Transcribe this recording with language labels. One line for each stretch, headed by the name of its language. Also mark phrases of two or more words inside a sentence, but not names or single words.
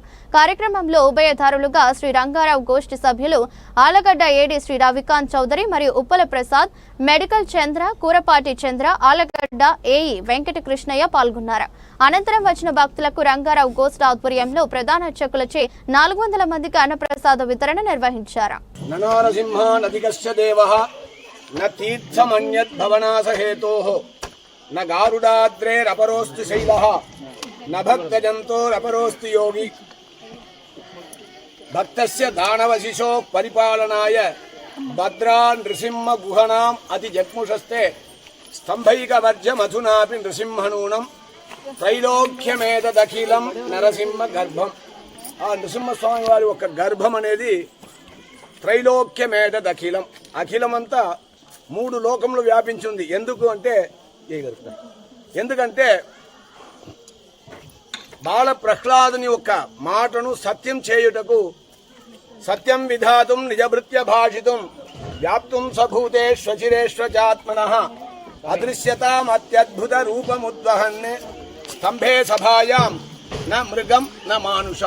Telugu: కార్యక్రమంలో ఉభయదారులుగా శ్రీ రంగారావు గోష్ఠి సభ్యులు ఆలగడ్డ ఏడి శ్రీ రవికాంత్ చౌదరి మరియు ఉప్పల ప్రసాద్, మెడికల్ చంద్ర, కూరపాటి చంద్ర, ఆలగడ్డ ఏఈ వెంకట కృష్ణయ్య పాల్గొన్నారు. అనంతరం వచ్చిన భక్తులకు రంగారావు గోష్ఠి ఆధ్వర్యంలో ప్రధాన అర్చకులచే 400 మందికి అన్నప్రసాద వితరణ నిర్వహించారు.
Sanskrit: न तीर्थमन्यद्भवनासहेतोः न गारुडाद्रेरपरोऽस्ति शैलः न भक्तजन्तोरपरोऽस्ति योगी भक्तस्य दानवशिशो परिपालनाय भद्रा नृसिंहगुहनाम् अतिजग्मुषस्ते स्तम्भैकवर्जमधुनापि नृसिंहनूनं त्रैलोक्यमेतदखिलं नरसिंहगर्भम्.
Telugu: ఆ నృసింహస్వామి వారి ఒక గర్భం అనేది త్రైలోక్యమేతదఖిలం, అఖిలమంతా 3 లోకములు వ్యాపించింది. ఎందుకంటే బాల ప్రహ్లాదుని యొక్క మాటను సత్యం చేయుటకు,
Sanskrit: సత్యం విధాతుం నిజభృత్య భాషితుం వ్యాప్తుం సభూతేష్వచిరేష్వచాత్మనః అదృశ్యతాం అత్యద్భుత రూపముద్వహన్నే స్తంభే సభాయాం న మృగం న మానుషం.